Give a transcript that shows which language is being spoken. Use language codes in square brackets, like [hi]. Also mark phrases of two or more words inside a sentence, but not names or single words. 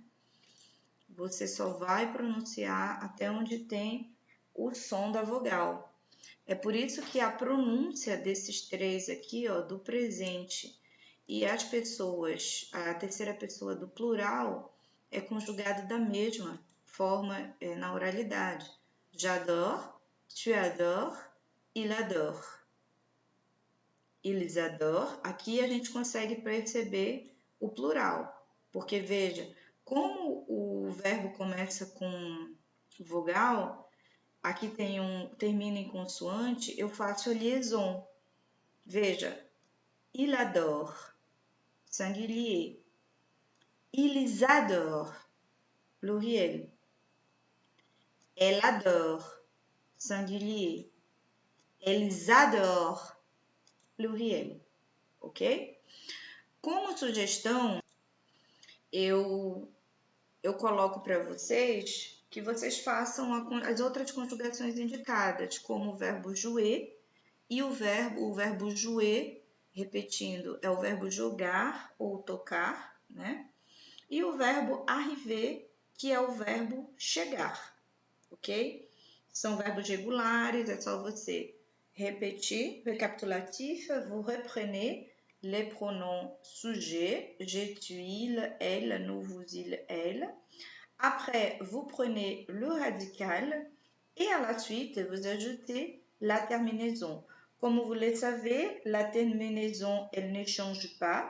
[pt] Você só vai pronunciar até onde tem o som da vogal. É por isso que a pronúncia desses três aqui, ó, do presente e as pessoas, a terceira pessoa do plural, é conjugado da mesma forma na oralidade. [fr] J'adore, tu adores, il adore. Ils adorent. [pt] Aqui a gente consegue perceber o plural, porque veja, como o verbo começa com vogal, aqui termina em consoante, eu faço a liaison. Veja, [fr] il adore, singulier. Ils adorent, pluriel. Elle adore, singulier. Elles adorent, pluriel. [pt] Ok? Como sugestão, eu coloco para vocês que vocês façam as outras conjugações indicadas, como o verbo jouer e o verbo jouer, repetindo, é o verbo jogar ou tocar, né? E o verbo arriver, que é o verbo chegar, ok? São verbos regulares, é só você repetir. [fr] Récapitulatif, vous reprenez les pronoms sujet, je, tu, il, elle, nous, vous, il, elle. Après, vous prenez le radical et à la suite, vous ajoutez la terminaison. Comme vous le savez, la terminaison, elle ne change pas.